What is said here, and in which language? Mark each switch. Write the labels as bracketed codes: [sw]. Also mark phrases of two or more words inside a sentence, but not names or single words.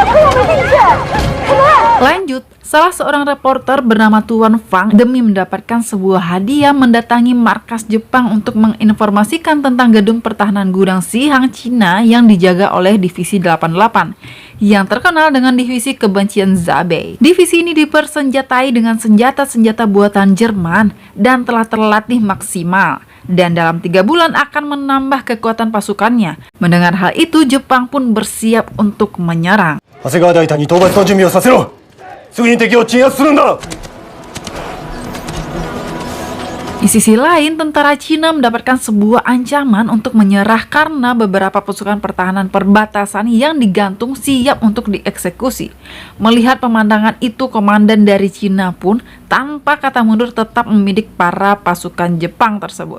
[id] Lanjut, salah seorang reporter bernama Tuan Fang demi mendapatkan sebuah hadiah mendatangi markas Jepang untuk menginformasikan tentang gedung pertahanan gudang Sihang Cina yang dijaga oleh Divisi 88 yang terkenal dengan Divisi Kebencian Zabe. Divisi ini dipersenjatai dengan senjata-senjata buatan Jerman dan telah terlatih maksimal, dan dalam 3 bulan akan menambah kekuatan pasukannya. Mendengar hal itu, Jepang pun bersiap untuk menyerang. [ja] 長谷川大隊に討伐の準備をさせろ。すぐに敵を鎮圧するんだ。 [id] Di sisi lain, tentara Cina mendapatkan sebuah ancaman untuk menyerah karena beberapa pasukan pertahanan perbatasan yang digantung siap untuk dieksekusi. Melihat pemandangan itu, komandan dari Cina pun tanpa kata mundur tetap membidik para pasukan Jepang tersebut.